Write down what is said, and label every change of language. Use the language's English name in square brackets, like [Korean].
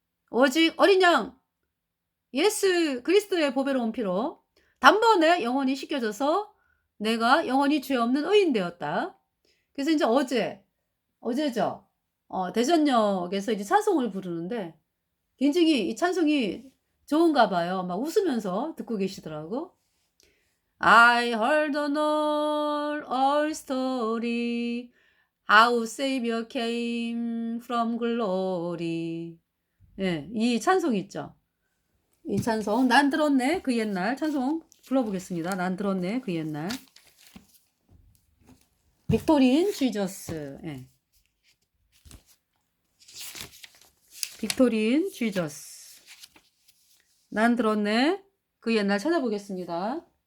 [Korean] 오직 어린 양 예수 그리스도의 보배로운 피로 단번에 영원히 씻겨져서 내가 영원히 죄 없는 의인 되었다. 그래서 이제 어제죠. 대전역에서 이제 찬송을 부르는데 굉장히 이 찬송이 좋은가 봐요. 막 웃으면서 듣고 계시더라고. [English] I heard an old story how Savior came from glory. [Korean] 이 찬송 있죠. 이 찬송 난 들었네 그 옛날 찬송 불러보겠습니다. 난 들었네 그 옛날. [English] 빅토리인 지저스. 빅토리인 지저스. [Korean] 난 들었네 그 옛날 찾아보겠습니다.